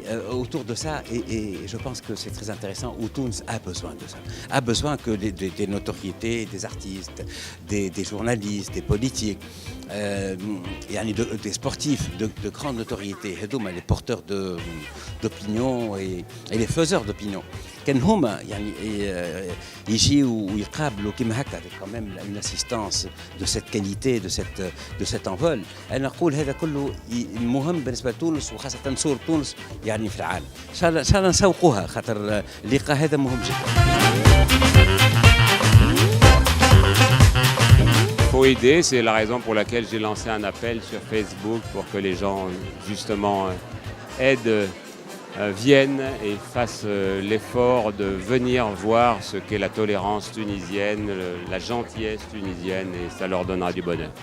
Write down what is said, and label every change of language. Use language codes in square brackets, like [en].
[fr] autour de ça, et je pense que c'est très intéressant, où Tunis a besoin de ça, a besoin que des notoriétés, des artistes, des journalistes, des politiques, des sportifs de grande notoriété, les porteurs d'opinion et les faiseurs d'opinion. [ar] كان هما يجيوا ويقابلوا كيما هكا [fr] avec quand même une assistance de cette qualité, de cet envol. [ar] أنا نقول هذا كله مهم بالنسبة لتونس وخاصة صورة تونس في العالم. إن شاء الله نسوقوها خاطر اللقاء هذا مهم جدا. [fr] Il faut aider, c'est la raison pour laquelle j'ai lancé un appel sur Facebook pour que les gens justement aident, viennent et fassent l'effort de venir voir ce qu'est la tolérance tunisienne, la gentillesse tunisienne, et ça leur donnera du bonheur.